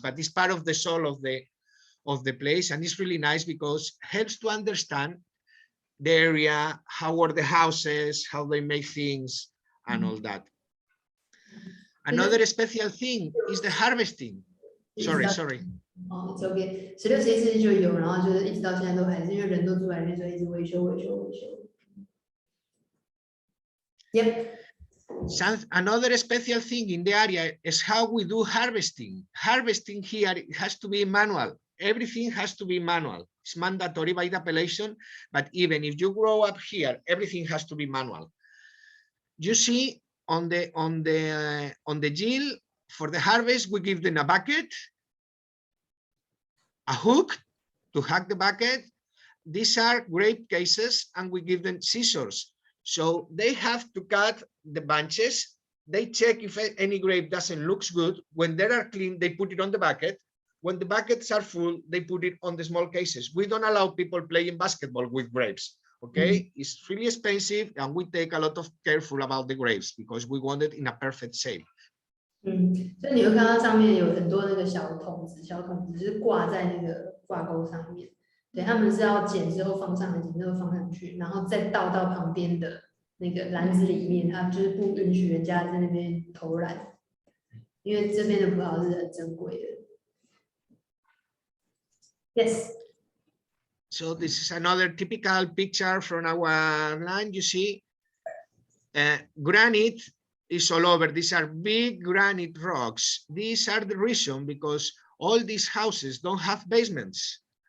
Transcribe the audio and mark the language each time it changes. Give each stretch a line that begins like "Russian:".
English: But it's part of the soul of the place, and it's really nice because it helps to understand the area, how are the houses, how they make things, and all that. Another special thing is the harvesting. Sorry. It's okay.
Chinese: 16、17世纪就有，然后就是一直到现在都还是因为人都住在里面，所以一直维修。
English: Yep. Another special thing in the area is how we do harvesting. Harvesting here, it has to be manual. Everything has to be manual. It's mandatory by the appellation, but even if you grow up here, everything has to be manual. You see on the gill for the harvest, we give them a bucket, a hook to hack the bucket. These are grape cases, and we give them scissors. So they have to cut the bunches. They check if any grape doesn't look good. When they are clean, they put it on the bucket. When the buckets are full, they put it on the small cases. We don't allow people playing basketball with grapes. Okay, it's really expensive, and we take a lot of careful about the grapes because we want it in a perfect shape.
Chinese: 所以你会看到上面有很多那个小桶子是挂在那个挂钩上面。对，他们是要剪之后放上来，剪之后放上去，然后再倒到旁边的那个篮子里面。他就是不允许人家在那边偷懒，因为这边的葡萄是很珍贵的。
English: Yes. So this is another typical picture from our land. You see, granite is all over. These are big granite rocks. These are the reason because all these houses don't have basements.